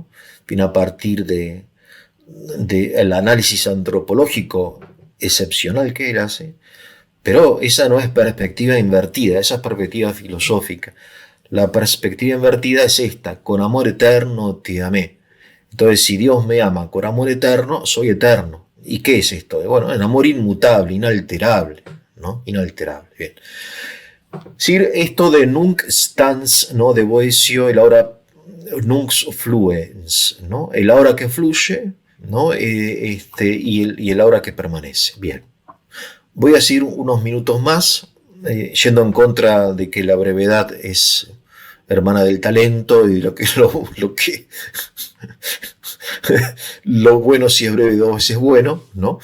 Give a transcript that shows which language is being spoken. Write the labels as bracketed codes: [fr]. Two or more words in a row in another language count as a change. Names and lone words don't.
[es] Viene a partir de el análisis antropológico excepcional que él hace, pero esa no es perspectiva invertida, esa es perspectiva filosófica. La perspectiva invertida es esta: con amor eterno te amé. Entonces, si Dios me ama con amor eterno, soy eterno. ¿Y qué es esto? Bueno, el amor inmutable, inalterable, ¿no? Inalterable, bien. Sí, esto de [la] nunc stans, [es] ¿no? De Boecio, el ahora [la] nunc fluens, [es] ¿no? El ahora que fluye, ¿no? Y el ahora que permanece. Bien. Voy a decir unos minutos más, yendo en contra de que la brevedad es hermana del talento y lo bueno si es breve dos veces bueno, ¿no?